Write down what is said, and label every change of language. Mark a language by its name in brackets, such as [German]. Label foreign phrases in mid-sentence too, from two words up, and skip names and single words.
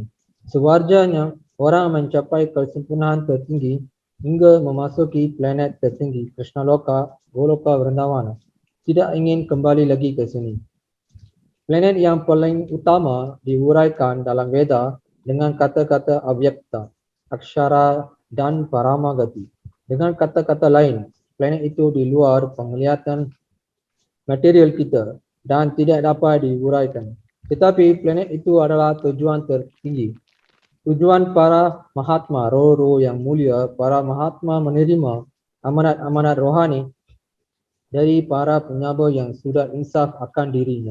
[Indonesian] Sewajarnya orang mencapai kesempurnaan tertinggi hingga memasuki planet tertinggi, Krishnaloka, Goloka Vrindavana, tidak ingin kembali lagi ke sini. Planet yang paling utama diuraikan dalam Veda dengan kata-kata avyakta, akshara dan paramagati. Dengan kata-kata lain, planet itu di luar penglihatan material kita dan tidak dapat diuraikan. Tetapi planet itu adalah tujuan tertinggi. Tujuan para Mahatma, roh-roh yang mulia, para Mahatma menerima amanat-amanat rohani dari para penyaba yang sudah insaf akan dirinya.